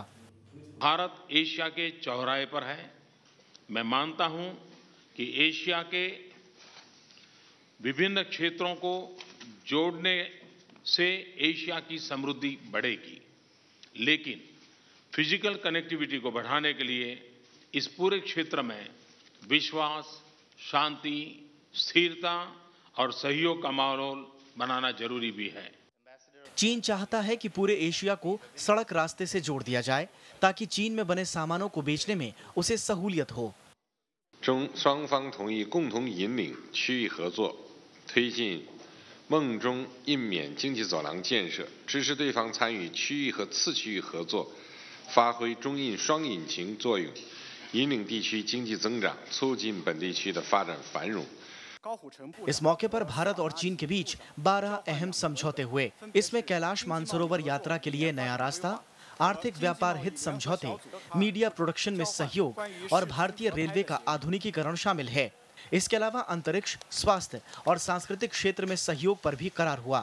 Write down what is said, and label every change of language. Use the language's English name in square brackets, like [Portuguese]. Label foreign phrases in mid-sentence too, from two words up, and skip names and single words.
[Hindi] भारत एशिया के चौराहे पर है। मैं मानता हूं कि एशिया के विभिन्न क्षेत्रों को जोड़ने से एशिया की समृद्धि बढ़ेगी, लेकिन [English] physical connectivity [Hindi] को बढ़ाने के लिए इस पूरे क्षेत्र में विश्वास, शांति, स्थिरता और सहयोग का माहौल बनाना जरूरी भी है। चीन चाहता है कि पूरे एशिया को सड़क रास्ते से जोड़ दिया जाए ताकि चीन में बने सामानों को बेचने में उसे सहूलियत हो। [Chinese] 双方同意共同引领区域合作，推进梦中印缅经济走廊建设，支持对方参与区域和次区域合作，发挥中印双引擎作用，引领地区经济增长，促进本地区的发展繁荣。 [Hindi] इस मौके पर भारत और चीन के बीच 12 अहम समझौते हुए। इसमें कैलाश मानसरोवर यात्रा के लिए नया रास्ता, आर्थिक व्यापार हित समझौते, [English] media production [Hindi] में सहयोग और भारतीय रेलवे का आधुनिकीकरण शामिल है। इसके अलावा अंतरिक्ष, स्वास्थ्य और सांस्कृतिक क्षेत्र में सहयोग पर भी करार हुआ।